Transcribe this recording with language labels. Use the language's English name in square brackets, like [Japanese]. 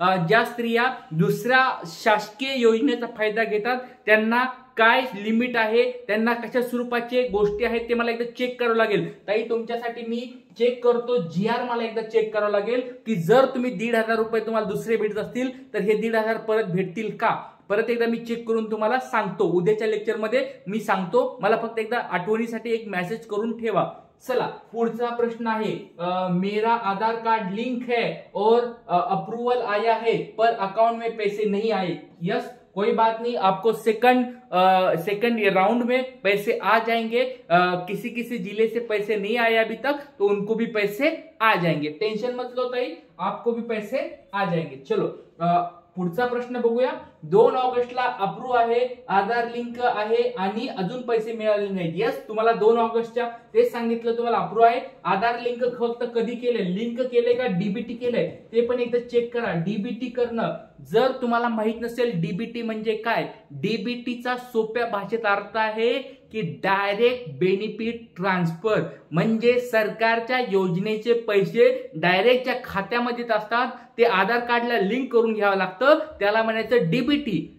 [Marathi] ज्या स्त्रिया दुसऱ्या शासकीय योजनेचा फायदा घेतात त्यांना काय लिमिट आहे, त्यांना कशा स्वरूपाचे गोष्टी आहेत ते मला एकदा चेक करावं लागेल. ताई तुमच्यासाठी मी चेक करतो, GR मला एकदा चेक करावं लागेल की जर तुम्ही 1,500 रुपये तुम्हाला दुसरे भेटत असतील तर हे 1,500 परत भेटतील का. परत एकदा मी चेक करून तुम्हाला सांगतो, उद्याच्या लेक्चरमध्ये मी सांगतो. मला फक्त एकदा आठवणीसाठी एक मेसेज करून ठेवा. चला पुढचा प्रश्न आहे, [Hindi] मेरा आधार कार्ड लिंक है और अप्रूवल आया है पर अकाउंट में पैसे नहीं आए. यस, कोई बात नहीं, आपको सेकंड राउंड में पैसे आ जाएंगे. किसी जिले से पैसे नहीं आए अभी तक तो उनको भी पैसे आ जाएंगे. टेंशन मत लो ताई, आपको भी पैसे आ जाएंगे. [Marathi] चलो पुढचा प्रश्न बघूया. 2 ऑगस्टला अप्रूव्ह आहे, आधार लिंक आहे आणि अजून पैसे मिळाले नाहीत. यस, तुम्हाला 2 ऑगस्टच्या तेच सांगितलं, तुम्हाला अप्रूव्ह आहे. आधार लिंक फक्त कधी केलंय, लिंक केलंय का डीबीटी केलंय ते पण एकदा चेक करा. डीबीटी करणं, जर तुम्हाला माहित नसेल डीबीटी म्हणजे काय, डीबीटीचा सोप्या भाषेत अर्थ आहे की डायरेक्ट बेनिफिट ट्रान्सफर, म्हणजे सरकारच्या योजनेचे पैसे डायरेक्टच्या खात्यामध्ये असतात, ते आधार कार्डला लिंक करून घ्यावं लागतं, त्याला म्हणायचं डीबीटी.